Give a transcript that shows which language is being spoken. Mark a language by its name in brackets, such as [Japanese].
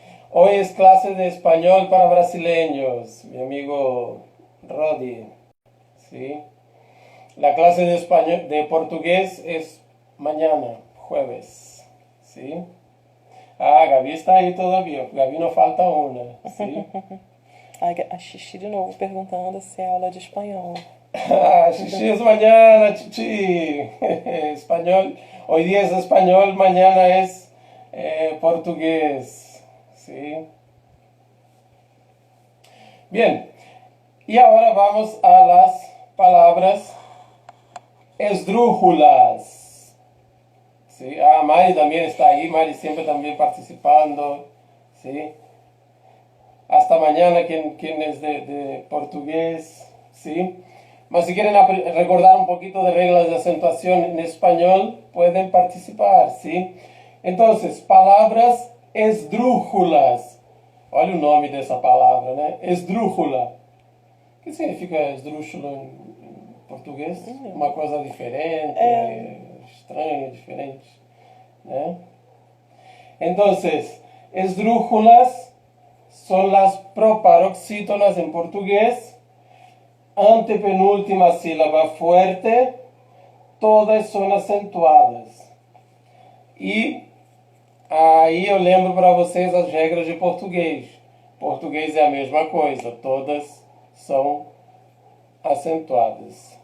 [Spanish] Hoy es clase de español para brasileños, mi amigo Rodi. ¿Sí? La clase de español, de portugués es mañana, jueves. ¿Sí? Ah, Gabi está ahí todavía. Gabi no falta una. ¿Sí? [Portuguese] A Xixi de novo perguntando se é aula de espanhol. [Spanish] Ah, Xixi es mañana, Chichi. Español. Hoy día es español, mañana es portugués. ¿Sí? Bien. Y ahora vamos a las palabras esdrújulas. ¿Sí? Ah, Mari también está ahí. Mari siempre también participando. ¿Sí? Hasta mañana quien es de portugués, ¿sí? Mas si quieren recordar un poquito de reglas de acentuación en español, pueden participar, ¿sí? Entonces, palabras esdrújulas. [Portuguese] Olha o nome dessa palavra, né? Esdrújula. O que significa esdrúxulo em português? Uma coisa diferente, estranha, diferente, né? [Spanish] Entonces, esdrújulas son las proparoxítonas en portugués, antepenúltima sílaba fuerte, todas son acentuadas. [Portuguese] E aí eu lembro para vocês as regras de português. Português é a mesma coisa, todas são acentuadas.